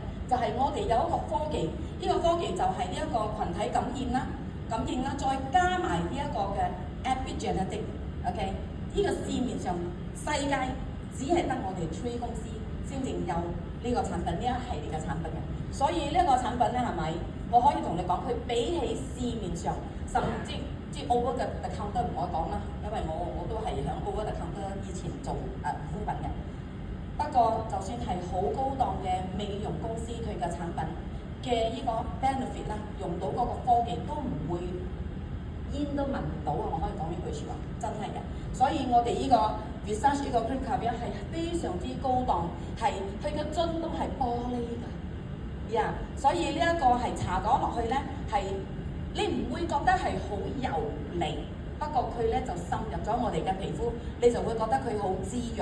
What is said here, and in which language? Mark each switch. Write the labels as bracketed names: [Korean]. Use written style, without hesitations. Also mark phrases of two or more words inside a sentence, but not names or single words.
[Cantonese] 就係我哋有一個科技，呢個科技就係呢一個群體感染啦，再加埋呢一個嘅 epigenetic。OK， 呢個市面上世界只係得我哋 Tree 公司先至有呢個產品，呢一系列嘅產品嘅。所以呢個產品咧係咪？我可以同你講，佢比起市面上甚至即係 [English] over the counter [Cantonese] 唔可以講啦，因為我都係響 [English] over the counter [Cantonese] 以前做護膚品嘅。不過就算係好高檔嘅美容公司，佢嘅產品嘅呢個 benefit 啦，用到嗰個科技都唔會煙都聞唔到啊！我可以講呢句説話，真係嘅。所以我哋呢個 research 呢個 Crème Caviar 係非常之高檔，係佢嘅樽都係玻璃㗎。所以呢一個係搽咗落去咧，係你唔會覺得係好油膩，不過佢咧就滲入咗我哋嘅皮膚，你就會覺得佢好滋潤。